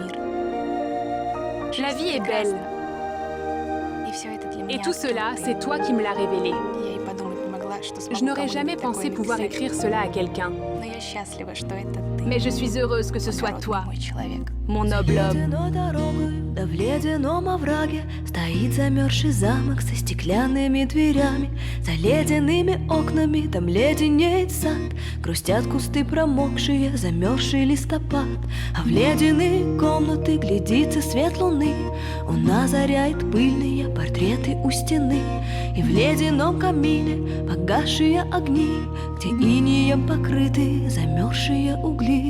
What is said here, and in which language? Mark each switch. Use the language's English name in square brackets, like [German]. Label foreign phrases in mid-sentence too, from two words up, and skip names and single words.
[French] La vie est belle. Et tout cela, c'est toi qui me l'as révélé. Je n'aurais jamais pensé pouvoir écrire cela à quelqu'un. Mais je suis heureuse que ce soit toi, mon noble homme. [Russian] Да в ледяном овраге стоит замерзший замок со стеклянными дверями, за ледяными окнами там леденеет сад, грустят кусты промокшие, замерзший листопад, а в ледяные комнаты глядится свет луны, он озаряет пыльные портреты у стены, и в ледяном камине погасшие огни, где инеем покрыты замерзшие угли.